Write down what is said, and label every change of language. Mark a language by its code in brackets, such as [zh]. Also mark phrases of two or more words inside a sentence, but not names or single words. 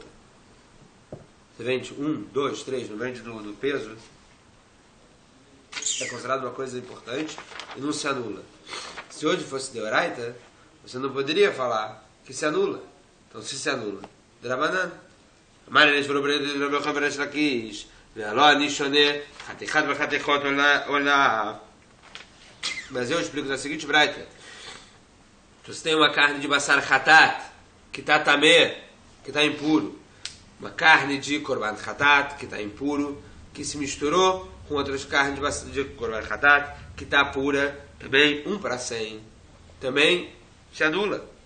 [pt] Você vende 1, 2, 3, não vende do peso, é considerado uma coisa importante e não se anula. Se hoje fosse de oraita, você não poderia falar que se anula. Então, se anula, de Rabanan. Mas eles foram para ele, Rabi Yochanan Reish Lakish, [he] ve'alo ani shoneh, chatichat v'chatichot olá. [pt] Mas eu explico da seguinte braita. Se você tem uma carne de [he] בשר חטאת, [pt] que está tamé, que está impuro, uma carne de [he] קרבן חטאת, [pt] que está impuro, que se misturou com outras carnes de [he] קרבן חטאת, [pt] que está pura, também 1 para 100, também se anula.